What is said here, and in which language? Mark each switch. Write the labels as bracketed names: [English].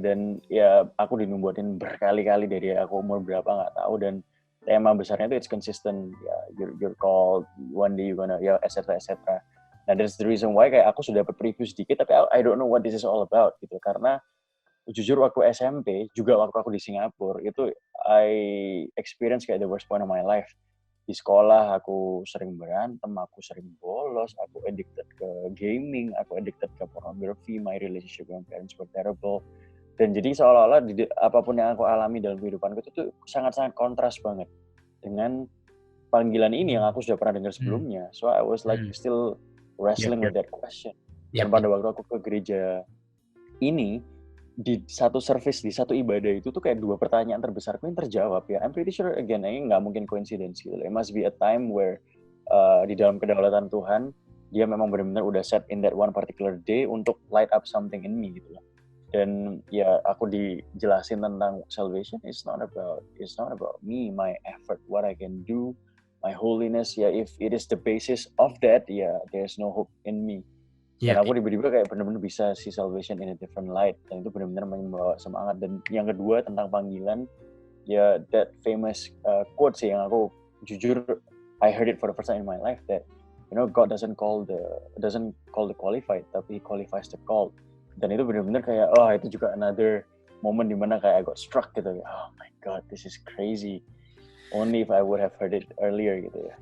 [Indonesian] Dan ya aku dinubuatin berkali-kali dari aku umur berapa nggak tahu dan tema besarnya itu [English] it's consistent. You're called, one day you're gonna, etc. [Indonesian] Nah, [English] that's the reason why [Indonesian] kayak aku sudah dapat preview sedikit, tapi [English] I don't know what this is all about [Indonesian] gitu. Karena jujur waktu SMP, juga waktu aku di Singapura, itu [English] I experience [Indonesian] kayak [English] the worst point of my life. [Indonesian] Di sekolah aku sering berantem, aku sering bolos, aku addicted ke gaming, aku addicted ke pornography, [English] my relationship with my parents were terrible. [Indonesian] Dan jadi seolah-olah apapun yang aku alami dalam kehidupanku itu sangat-sangat kontras banget dengan panggilan ini yang aku sudah pernah dengar sebelumnya. [English] So I was like still wrestling with that question. [Indonesian] Dan pada waktu aku ke gereja ini, di satu service, di satu ibadah itu tuh kayak dua pertanyaan terbesarku yang terjawab ya. [English] I'm pretty sure again, [Indonesian] ini nggak mungkin coincidence gitu. [English] It must be a time where [Indonesian] di dalam kedaulatan Tuhan, dia memang benar-benar udah [English] set in that one particular day [Indonesian] untuk [English] light up something in me [Indonesian] gitu loh. Dan ya aku dijelasin tentang salvation, [English] it's not about me, my effort, what I can do, my holiness. Ya if it is the basis of that, there's no hope in me. [Indonesian] Dan aku tiba-tiba kayak benar-benar bisa [English] see salvation in a different light. [Indonesian] Dan itu benar-benar membawa semangat. Dan yang kedua tentang panggilan, [English] that famous quote [Indonesian] sih yang aku jujur [English] I heard it for the first time in my life that God doesn't call the qualified, [Indonesian] tapi [English] He qualifies the called. [Indonesian] Dan itu benar-benar kayak itu juga [English] another moment [Indonesian] dimana kayak [English] I got struck [Indonesian] gitu. [English] Oh my God, this is crazy. Only if I would have heard it earlier [Indonesian] gitu ya.